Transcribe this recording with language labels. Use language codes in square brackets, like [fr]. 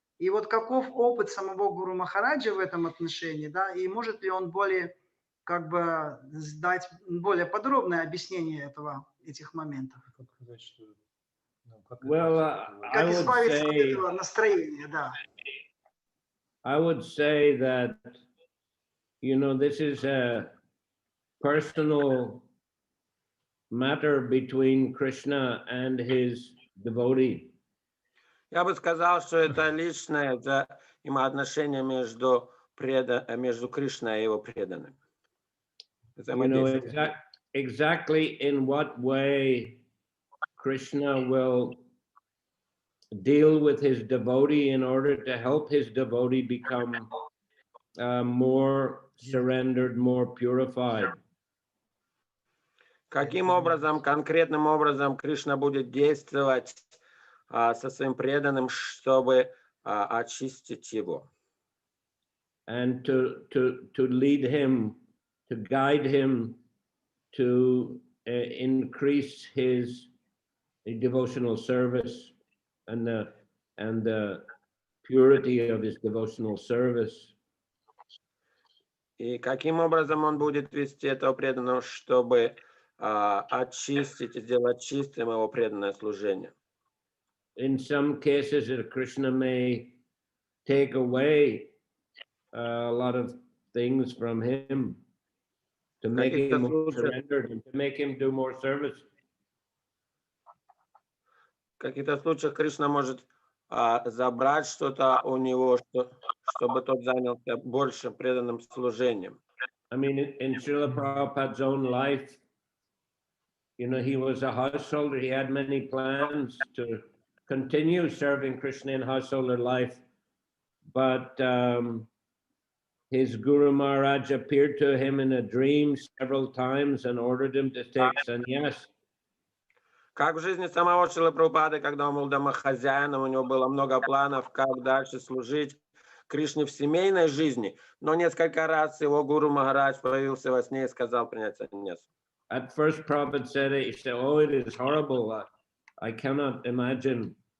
[ru] И вот каков опыт самого Гуру Махараджа в этом отношении, да, и может ли он более как бы дать более подробное объяснение этих моментов. [en] Well, [ru] как избавиться от этого настроения, да. [en] I would say that, you know, this is a personal matter between Krishna and his devotee. [ru] Я бы сказал, что это личное взаимоотношение между Кришной и его преданным. [en] You know, exactly in what way Krishna will deal with his devotee in order to help his devotee become more surrendered, more purified. [ru] Каким образом, конкретным образом Кришна будет действовать со своим преданным, чтобы очистить его. [en] And to lead him, to guide him to increase his devotional service and the purity of his devotional service. [ru] И каким образом он будет вести этого преданного, чтобы очистить и сделать чистым его преданное служение? [en] In some cases, Krishna may take away a lot of things from him to make him more surrendered and to make him do more service. [ru] В каких-то случаях Кришна может забрать что-то у него, чтобы тот занялся больше преданным служением. [en] I mean, in Srila Prabhupada's own life, you know, he was a householder. He had many plans to continue serving Krishna in householder life, but his Guru Maharaj appeared to him in a dream several times and ordered him to take sannyas. [ru] Как в жизни самого Шрилы Прабхупады, когда он был домохозяином, у него было много планов, как дальше служить Кришне в семейной жизни, но несколько раз его Гуру Махарадж появился во сне и сказал принять саньясу. [en] At first, Prabhupada said, "Oh, it is horrible. I cannot imagine."